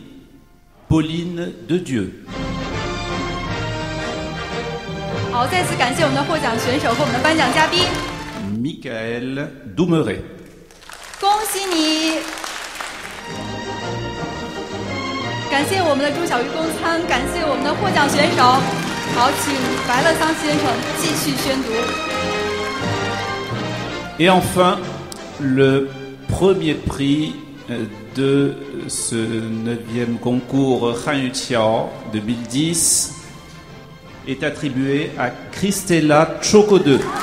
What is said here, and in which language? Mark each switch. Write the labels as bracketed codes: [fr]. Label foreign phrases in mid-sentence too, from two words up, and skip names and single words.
[zh] Pauline de Dieu. 好，再次感谢我们的获奖选手和我们的颁奖嘉宾。 Michael Doumeret. 恭喜你！感谢我们的朱小鱼公参，感谢我们的获奖选手。好，请白乐桑先生继续宣读。 [fr] Et enfin, le premier prix de ce 9e concours Han Yu Qiao 2010 est attribué à Christella Chokode.